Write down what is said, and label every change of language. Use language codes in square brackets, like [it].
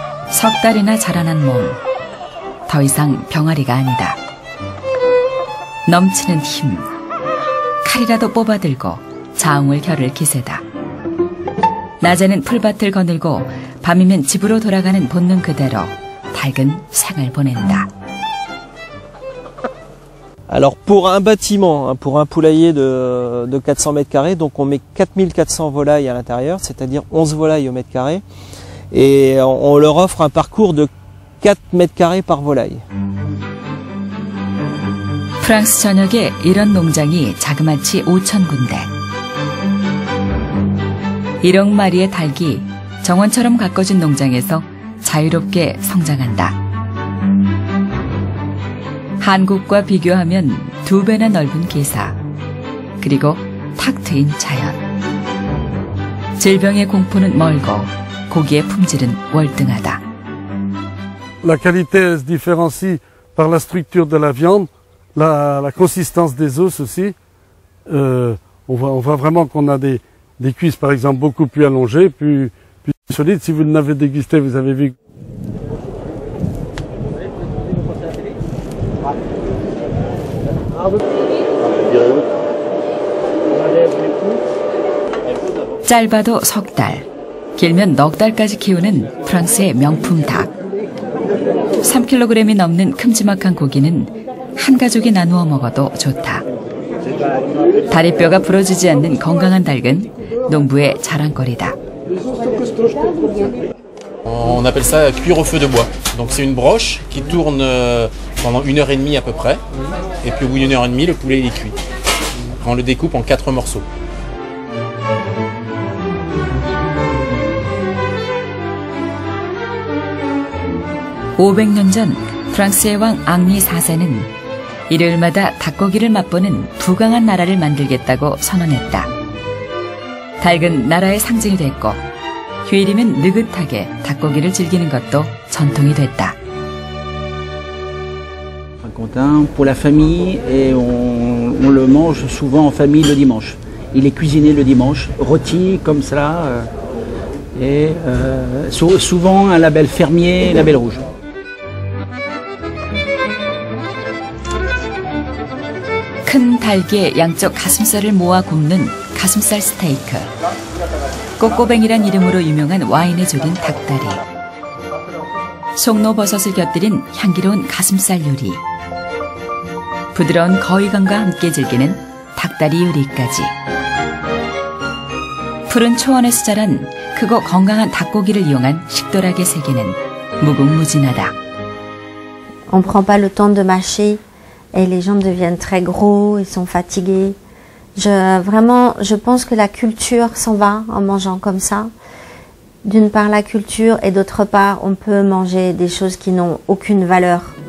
[ko] 석 달이나 자라난 몸. 더 이상 병아리가 아니다. 넘치는 힘. 칼이라도 뽑아들고 자웅을 겨룰 기세다. 낮에는 풀밭을 거닐고 밤이면 집으로 돌아가는 본능 그대로 닭은 생을 보낸다. [fr] Alors pour un bâtiment, pour un poulailler de 400 mètres carrés, donc on met 4400 volailles à l'intérieur, c'est-à-dire 11 volailles au mètre carré, et on leur offre un parcours de 4 mètres carrés par volaille. [ko] 프랑스 전역에 이런 농장이 자그마치 5,000군데. 1억 마리의 닭이 정원처럼 가꿔진 농장에서 자유롭게 성장한다. 한국과 비교하면 2배나 넓은 기사, 그리고 탁 트인 자연. 질병의 공포는 멀고 고기의 품질은 월등하다. [fr] La qualité se différencie par la structure de la viande, la consistance des os aussi. On voit vraiment qu'on a des cuisses par exemple beaucoup plus allongées, plus solides. Si vous l'avez dégusté, vous avez vu. [ko] 짧아도 석 달, 길면 넉 달까지 키우는 프랑스의 명품 닭. 3kg이 넘는 큼지막한 고기는 한 가족이 나누어 먹어도 좋다. 다리뼈가 부러지지 않는 건강한 닭은 농부의 자랑거리다. [fr] On appelle ça cuire au feu de bois. Donc c'est une broche qui tourne pendant 1h30 à peu près. Et puis au bout d'une heure et demie, le poulet il est cuit. On le découpe en 4 morceaux. [ko] (500년) 전 프랑스의 왕 앙리 4세는 일요일마다 닭고기를 맛보는 부강한 나라를 만들겠다고 선언했다. 닭은 나라의 상징이 됐고 휴일이면 느긋하게 닭고기를 즐기는 것도 전통이 됐다. [fr] Pour la famille et on le mange souvent en famille le dimanche. Il est cuisiné le dimanche, rôti comme ça et souvent un label fermier, label rouge. [ko] 큰 닭의 양쪽 가슴살을 모아 굽는 가슴살 스테이크. 꼬꼬뱅이란 이름으로 유명한 와인에 졸인 닭다리. 송로버섯을 곁들인 향기로운 가슴살 요리. 부드러운 거위감과 함께 즐기는 닭다리 요리까지. 푸른 초원에서 자란 크고 건강한 닭고기를 이용한 식도락의 세계는 무궁무진하다. [fr] On prend pas le temps de mâcher et les jambes deviennent très gros, ils sont fatigués. Je pense que la culture s'en va en mangeant comme ça. D'une part la culture et d'autre part on peut manger des choses qui n'ont aucune valeur.